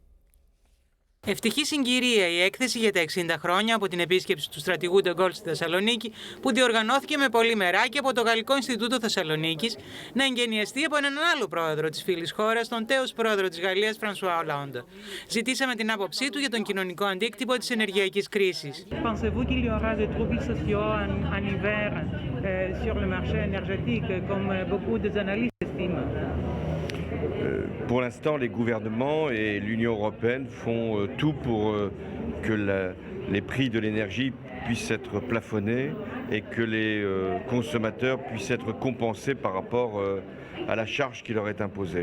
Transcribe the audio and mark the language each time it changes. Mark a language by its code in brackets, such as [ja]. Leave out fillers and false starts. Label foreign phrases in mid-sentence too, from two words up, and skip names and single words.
[el] Ευτυχή συγκυρία η έκθεση για τα 60 χρόνια από την επίσκεψη του στρατηγού Ντεγκόλ στη Θεσσαλονίκη, που διοργανώθηκε με πολύ μεράκι από το Γαλλικό Ινστιτούτο Θεσσαλονίκης, να εγγενιαστεί από έναν άλλο πρόεδρο της φίλης χώρας, τον τέος πρόεδρο της Γαλλίας, Φρανσουά Ολάντ. Ζητήσαμε την άποψή του για τον κοινωνικό αντίκτυπο της ενεργειακής κρίσης. [fr] Pensez-vous qu'il y aura des troubles sociaux en hiver sur le marché énergétique, comme beaucoup d'analystes estiment? Pour l'instant, les gouvernements et l'Union européenne font tout pour que les prix de l'énergie puissent être plafonnés et que les consommateurs puissent être compensés par rapport à la charge qui leur est imposée.